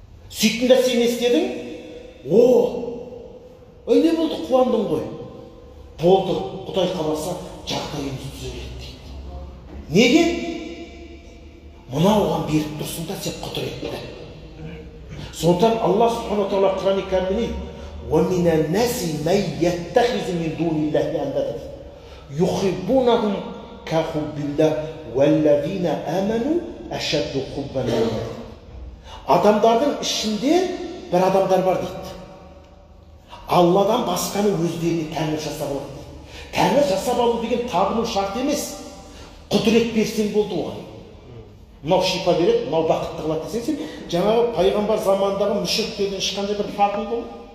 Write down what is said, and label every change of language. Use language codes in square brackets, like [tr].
[kk] Сөйттің да сен не істедің? Не болды, қуандың ғой. Болды, Құдай қаласа жағдайымыз түзеледі дейді. Неге? Мына оған беріп тұрсың да сен құдіретті. Сондықтан Алла субхана тағала Құран-ы кәрімде [ar] وَمِنَ النَّاسِ مَن يَتَّخِذُ مِن دُونِ اللَّهِ أَندَادًا يُحِبُّونَهُم كَحُبِّ اللَّهِ وَالَّذِينَ آمَنُوا أَشَدُّ حُبًّا لِلَّهِ. [kk] Адамдардың ішінде бір адамдар бар дейді. Алладан басқаны өздеріне тәңір жасап алады дейді. Тәңір жасап алу деген табыну шарт емес. Құдірет берсең болды оған. Мынау шипа береді, мынау бақытты қылады десең, сен жаңағы пайғамбар заманындағы мүшриктерден ешқандай бір фарқың болды.